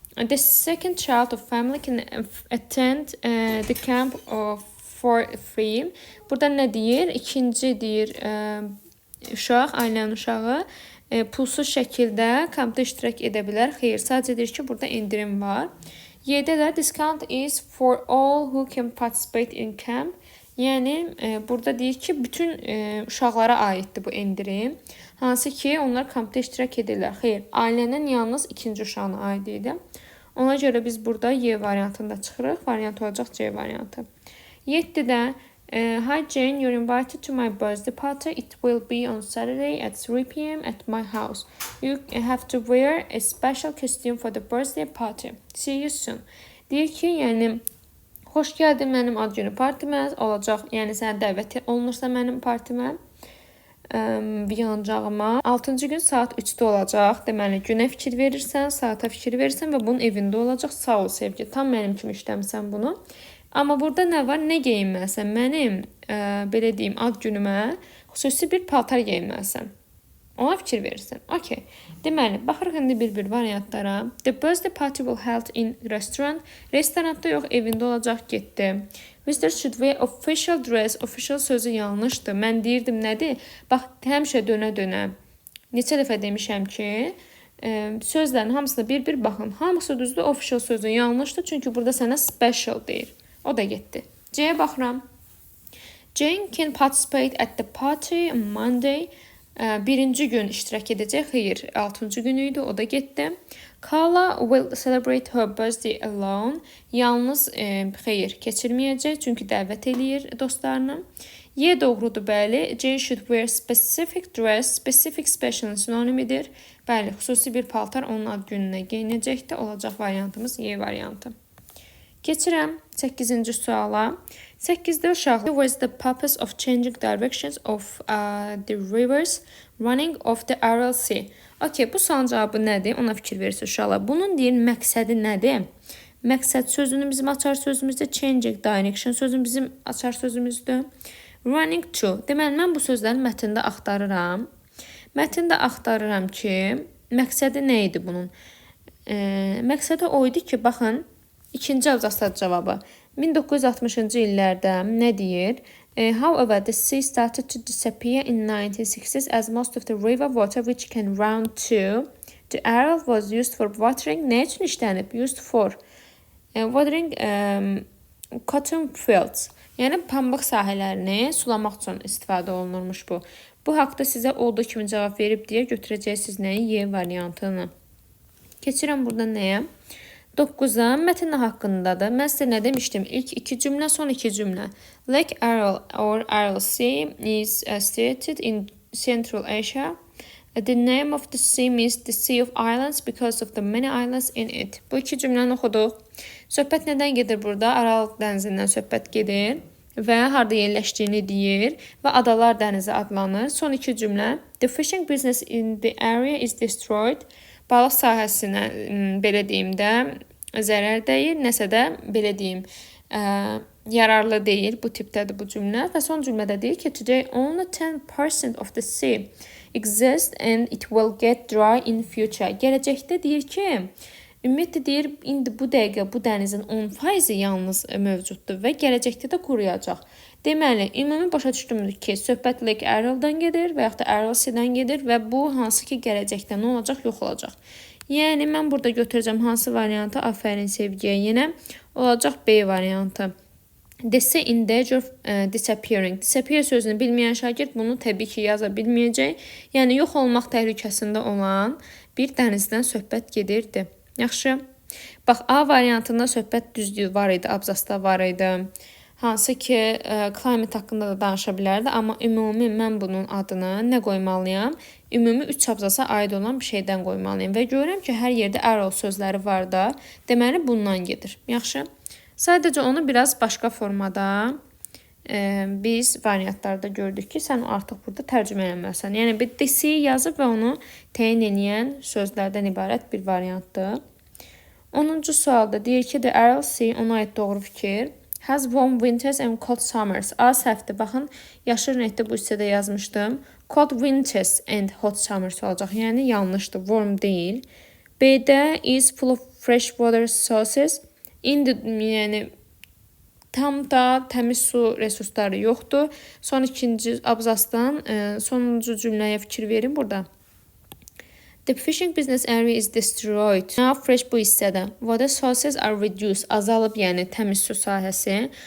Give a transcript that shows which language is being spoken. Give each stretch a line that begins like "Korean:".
English: The second child of family can attend the camp for free.
Azerbaijani: Burada nə deyir? İkinci deyir uşaq, ailənin uşağı pulsuz şəkildə kampda iştirak edə bilər. Xeyr, sadəcə deyir ki, burada indirim var. Y-də də
English: discount is for all who can participate in camp.
Azerbaijani: Yəni, burada deyir ki, bütün uşaqlara aiddir bu indirim. Hansı ki, onlar kampda iştirak edirlər. Xeyr, ailənin yalnız ikinci uşağına aid idi. Ona görə biz burada Y variantında çıxırıq. Variant olacaq C variantı.
English: 7-də Hi Jane, you're invited to my birthday party. It will be on Saturday at 3 p.m. at my house. You have to wear a special costume for the birthday party. See you soon.
Azerbaijani: Deyir ki, yəni, xoş gəldin mənim ad günü partimə olacaq. Yəni, sənə dəvət olunursa mənim partimə, yanacağıma. 6-cı gün saat 3-də olacaq. Deməli, günə fikir verirsən, saata fikir verirsən və bunun evində olacaq. Sağ ol, Sevgi. Tam mənim kimi işləmirsən bunu. Amma burada nə var? Nə geyinməlisən? Mənim, belə deyim, ad günümə xüsusi bir paltar geyinməlisən. Ona fikir verirsən. Okay. Deməli, baxırıq indi bir variantlara.
English: The birthday party will held in restaurant.
Azerbaijani: Restoranda yox, evində olacaq, getdi.
English: Visitors should wear official dress.
Azerbaijani: Official sözü yanlışdır. Mən deyirdim nədir? Bax, həmişə dönə-dönə. Neçə dəfə demişəm ki, sözlərin hamısına bir baxın. Hamısı düzdür, official sözü yanlışdır. Çünki burada sənə special deyir. O da getdi. C-yə baxıram.
English: Jane can participate at the party on Monday.
Azerbaijani: Birinci gün iştirak edəcək. Xeyr, 6-cı günü idi. O da getdi.
English: Carla will celebrate her birthday alone.
Azerbaijani: Yalnız, xeyr, keçirməyəcək. Çünki dəvət eləyir dostlarını. Y doğrudur, bəli.
English: Jane should wear specific dress.
Azerbaijani: Specific special sinonimidir. Bəli, xüsusi bir paltar onun ad gününə geyinəcəkdir. Olacaq variantımız Y variantı. Keçirəm 8-ci suala. 8-də uşaqlar.
English: What is the purpose of changing directions of the rivers running off the Aral Sea?
Azerbaijani: Okay, bu sualın cavabı nədir? Ona fikir verirsiniz uşaqlar. Bunun deyir məqsədi nədir? Məqsəd sözünü bizim açar sözümüzdə,
English: changing direction
Azerbaijani: sözü bizim açar sözümüzdür.
English: Running to.
Azerbaijani: Deməli, mən bu sözləri mətndə axtarıram. Mətndə axtarıram ki, məqsədi nə idi bunun? Məqsədi o idi ki, baxın, İkinci abzasda cavabı. 1960-cı illərdə nə deyir?
English: However, the sea started to disappear in 1960s as most of the river water which can run to the Aral was used for watering.
Azerbaijani: Nə üçün işlənib?
English: Used for watering cotton fields.
Azerbaijani: Yəni, pambıq sahələrini sulamaq üçün istifadə olunurmuş bu. Bu haqda sizə olduğu kimi cavab verib deyə götürəcəksiniz nəyi? Y variantını. Keçirəm burada nəyə? 9-a mətn haqqındadır. Mən sizə nə demişdim? İlk 2 cümlə, son 2 cümlə.
English: Lake Aral or Aral Sea is situated in Central Asia. The name of the sea means the Sea of Islands because of the many islands in it.
Azerbaijani: Bu iki cümləni oxuduq. Söhbət nədən gedir burada? Aralıq dənizindən söhbət gedir və harda yerləşdiyini deyir və Adalar dənizi adlanır. Son iki cümlə.
English: The fishing business in the area is destroyed.
Azerbaijani: Balıq sahəsinə belə deyim də zərər dəyir, nəsə də belə deyim yararlı deyil. Bu tipdədir bu cümlə və son cümlədə deyir ki,
English: today only 10% of the sea exists and it will get dry in future.
Azerbaijani: Gələcəkdə deyir ki, ümumiyyətlə deyir, indi bu dəqiqə bu dənizin 10% yalnız mövcuddur və gələcəkdə də quruyacaq. Deməli, ümumi başa düşdüyümüz ki, söhbət Lake Ariel'dan gedir və yaxud da Ariel Sea-dən gedir və bu hansı ki gələcəkdə nə olacaq, yox olacaq. Yəni mən burada götürəcəm hansı variantı? Afərin sevgiyə. Yenə olacaq B variantı.
English: The sea in danger of disappearing.
Azerbaijani: Disappear sözünü bilməyən şagird bunu təbii ki yaza bilməyəcək. Yəni yox olmaq təhlükəsində olan bir dənizdən söhbət gedirdi. Yaxşı. Bax, A variantında söhbət düzdür var idi, abzasda var idi. Hansı ki climate haqqında da danışa bilərdi, amma ümumi mən bunun adını nə qoymalıyam? Ümumi 3 abzasa aid olan bir şeydən qoymalıyam və görürəm ki, hər yerdə arrow sözləri var da, deməli bundan gedir. Yaxşı. Sadəcə onu biraz başqa formada biz variantlarda gördük ki, sən artıq burada tərcümə eləməlisən. Yəni bir DC yazıb və onu təyin edən sözlərdən ibarət bir variantdır. 10-cu sualda deyir ki, the Ariel Sea, ona aid doğru fikir.
English: Has warm winters and cold summers.
Azerbaijani: A səhvdir. Baxın, yaşıl renkdə bu hissədə yazmışdım.
English: Cold winters and hot summers
Azerbaijani: olacaq. Yəni yanlışdır.
English: Warm
Azerbaijani: deyil.
English: B-də is full of fresh water sources.
Azerbaijani: İndi yəni tam da təmiz su resursları yoxdur. Son ikinci abzasdan sonuncu cümləyə fikir verin burada.
English: The fishing business area is destroyed. Now fresh
Azerbaijani: bu hissədə.
English: Water sources are reduced.
Azerbaijani: Azalıb, yəni təmiz su sahəsi.